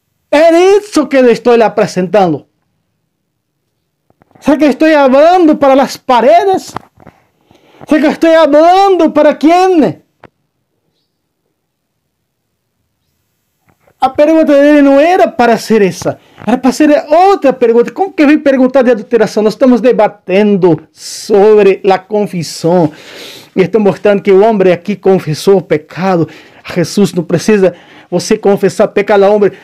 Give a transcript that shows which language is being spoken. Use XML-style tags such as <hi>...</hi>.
<pt>É isso que le estou apresentando.</pt> <es>¿Será que estoy hablando para las paredes? ¿Será que estoy hablando para quién?</es> <pt>A pergunta dele não era para ser essa. Era para ser outra pergunta. Como que vem perguntar de adulteração? Nós estamos debatendo sobre a confissão. E estou mostrando que o homem aqui confessou o pecado. Jesus não precisa você confessar pecado ao homem.</pt>